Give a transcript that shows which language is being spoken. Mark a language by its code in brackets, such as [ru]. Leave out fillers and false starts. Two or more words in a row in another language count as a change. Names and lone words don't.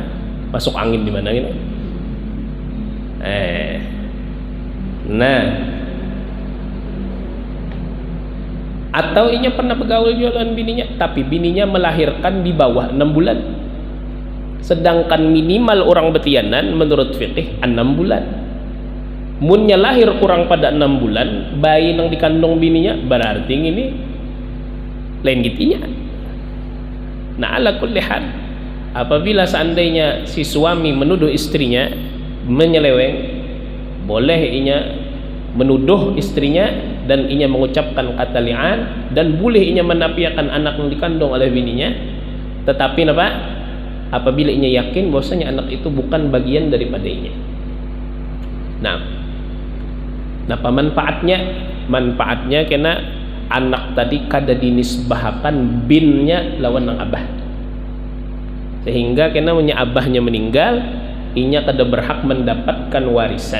[id] Masuk angin di mana gitu. Nah, atau inya pernah bergaul dengan bininya, tapi bininya melahirkan di bawah 6 bulan, sedangkan minimal orang betianan menurut fikih 6 bulan. [bjn] Munnya lahir kurang pada 6 bulan, bayi yang dikandung bininya, berarti ini lain gitinya. [id] Nah, [ar] ala kulli hal, [id] apabila seandainya si suami menuduh istrinya menyeleweng, boleh inya menuduh istrinya dan inya mengucapkan kata li'an, dan boleh inya menafikan anak yang dikandung oleh bininya. Tetapi apabila inya yakin bahwasanya anak itu bukan bagian daripada inya. [bjn] Nah, manfaatnya kena anak tadi kada dinisbahkan binnya lawan nang abah, sehingga kena punya abahnya meninggal, inya kada berhak mendapatkan warisan.